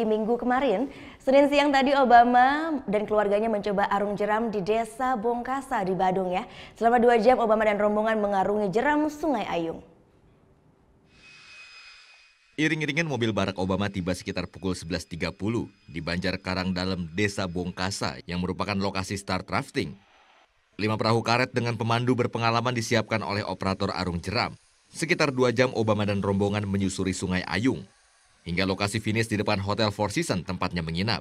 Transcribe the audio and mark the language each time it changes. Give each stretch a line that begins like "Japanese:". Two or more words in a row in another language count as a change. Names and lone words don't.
Indonesian: Minggu kemarin, Senin siang tadi Obama dan keluarganya mencoba arung jeram di Desa Bongkasa di Badung ya. Selama 2 jam Obama dan rombongan mengarungi jeram Sungai Ayung. Iring-iringan mobil Barack Obama tiba sekitar pukul 11.30 di Banjarkarang Dalam, Desa Bongkasa yang merupakan lokasi start rafting. 5 perahu karet dengan pemandu berpengalaman disiapkan oleh operator arung jeram. Sekitar 2 jam Obama dan rombongan menyusuri Sungai Ayung hingga lokasi finish di depan Hotel Four Seasons tempatnya menginap.